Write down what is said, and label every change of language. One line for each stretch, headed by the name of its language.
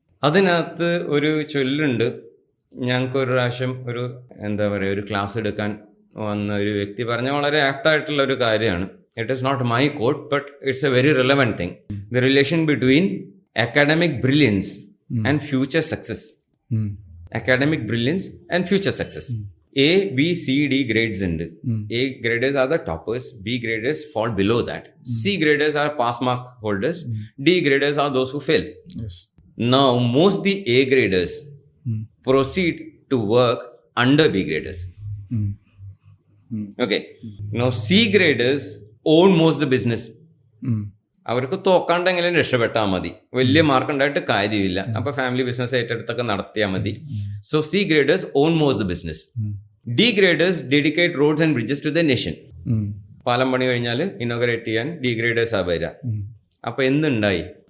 Malayalam: അതിനകത്ത് ഒരു ചൊല്ലുണ്ട്. ഞങ്ങൾക്ക് ഒരു പ്രാവശ്യം ഒരു എന്താ പറയുക, ഒരു ക്ലാസ് എടുക്കാൻ വന്ന ഒരു വ്യക്തി പറഞ്ഞ വളരെ ആപ്റ്റായിട്ടുള്ള ഒരു കാര്യമാണ്.
English: It is not my quote, but it's a very relevant thing. The relation between academic brilliance and future success. Academic brilliance and future success. A, B, C, D grades ഉണ്ട്. A graders are the toppers, B graders fall below that, C graders are pass mark holders, D graders are those who fail. Yes. Now most the A graders proceed to work under B graders. Okay. Now C graders own most the business.
Malayalam: അവർക്ക് തോക്കാണ്ടെങ്കിലും രക്ഷപ്പെട്ടാൽ മതി, വലിയ mark ഉണ്ടായിട്ട് കാര്യമില്ല. അപ്പൊ family business ഏറ്റെടുത്തൊക്കെ നടത്തിയാൽ മതി.
English: So C graders own most the business. D graders dedicate roads and bridges to the nation.
Malayalam: പാലം പണി കഴിഞ്ഞാൽ ഇനോഗ്രേറ്റ് ചെയ്യാൻ ഡി ഗ്രേഡേഴ്സ് ആ വരിക. അപ്പൊ എന്തുണ്ടായി?